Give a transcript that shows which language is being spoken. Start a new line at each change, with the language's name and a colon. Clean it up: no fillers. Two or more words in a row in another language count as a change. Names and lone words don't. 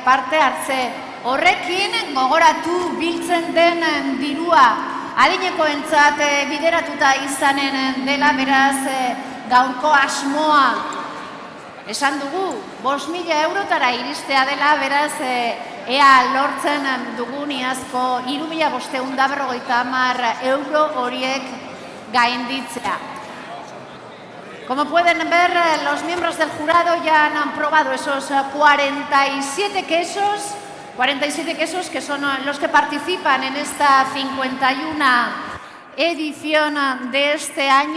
Basque: parte hartze horrekin gogoratu biltzen den dirua adinekoentzat bideratuta izanen dela, beraz gaurko asmoa esan dugu, 5.000 eurotara iristea dela, beraz ea lortzen dugun iazko 3.550 euro horiek gainditzea.
Spanish: Como pueden ver, los miembros del jurado ya han probado esos 47 quesos que son los que participan en esta 51 edición de este año.